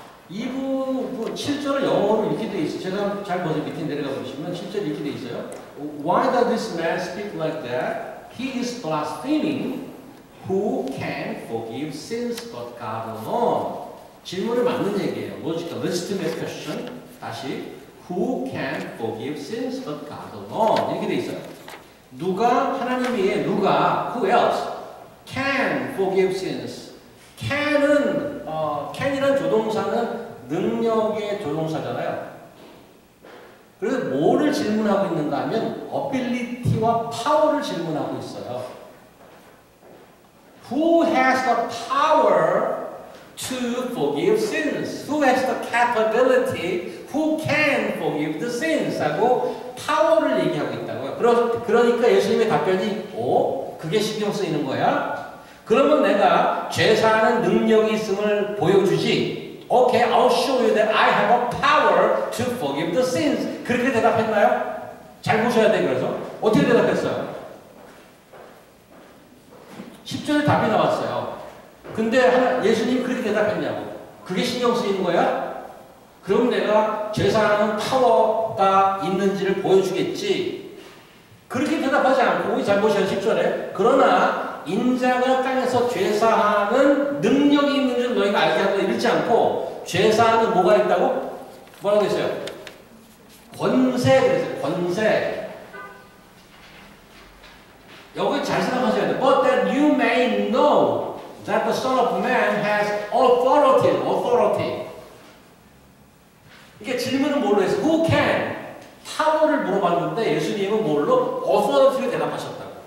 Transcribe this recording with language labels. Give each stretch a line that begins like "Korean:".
Korean: 이 부분 7절을 영어로 이렇게 돼 있어요. 제가 잘 보세요. 밑에 내려가 보시면 7절 이렇게 돼 있어요.
English: Why does this man speak like that? He is blaspheming. Who can forgive sins but God alone?
Korean: 질문을 맞는 얘기예요.
English: logical, legitimate question.
Korean: 다시.
English: Who can forgive sins but God alone?
Korean: 이렇게 돼 있어요. 누가 하나님 외에 누가
English: who else can forgive sins?
Korean: can은 can이라는 조동사는 능력의 조동사잖아요. 그래서 뭐를 질문하고 있는가 하면 ability와 power를 질문하고 있어요.
English: Who has the power to forgive sins? Who has the capability? Who can forgive the sins?
Korean: 하고 파워를 얘기하고 있다고요. 그러니까 예수님의 답변이 그게 신경 쓰이는 거야? 그러면 내가 죄사하는 능력이 있음을 보여주지.
English: Okay, I'll show you that I have a power to forgive the sins.
Korean: 그렇게 대답했나요? 잘 보셔야 돼. 그래서 어떻게 대답했어요? 10절에 답이 나왔어요. 근데 예수님이 그렇게 대답했냐고. 그게 신경 쓰이는 거야? 그럼 내가 죄사하는 파워가 있는지를 보여주겠지. 그렇게 대답하지 않고 잘 보셔요. 10절에 그러나 인자가 땅에서 죄사하는 능력이 있는 줄 너희가 알게 하고 이러지 않고 죄사하는 뭐가 있다고? 뭐라고 했어요? 권세 그랬어요. 권세. 여기 잘 생각하셔야 돼요.
English: But that you may know that the Son of Man has authority. authority.
Korean: 이게 질문은 뭘로 했어요?
English: Who can?
Korean: 파워를 물어봤는데 예수님은 뭘로? authority로 대답하셨다고.